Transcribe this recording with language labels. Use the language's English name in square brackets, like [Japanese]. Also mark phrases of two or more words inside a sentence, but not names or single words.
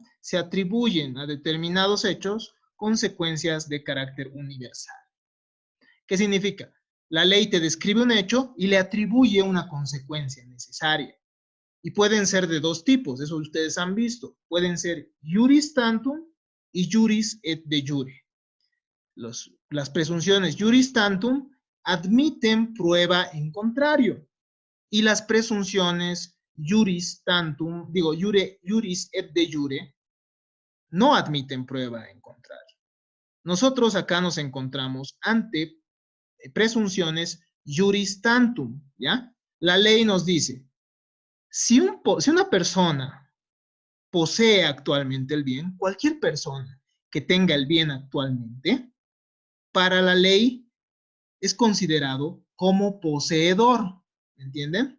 [Spanish] Se atribuyen a determinados hechos consecuencias de carácter universal. ¿Qué significa? La ley te describe un hecho y le atribuye una consecuencia necesaria. Y pueden ser de dos tipos, eso ustedes han visto. Pueden ser [Latin] juris tantum y juris et de jure. [Spanish] Las presunciones [Latin] juris tantum [Spanish] admiten prueba en contrario. Y las presunciones [Latin] juris tantum, juris et de jure, [Spanish] no admiten prueba en contrario. Nosotros acá nos encontramos ante presunciones [Latin] juris tantum, [Spanish] ¿ya? La ley nos dice, si una persona posee actualmente el bien, cualquier persona que tenga el bien actualmente, para la ley es considerado como poseedor, ¿entienden?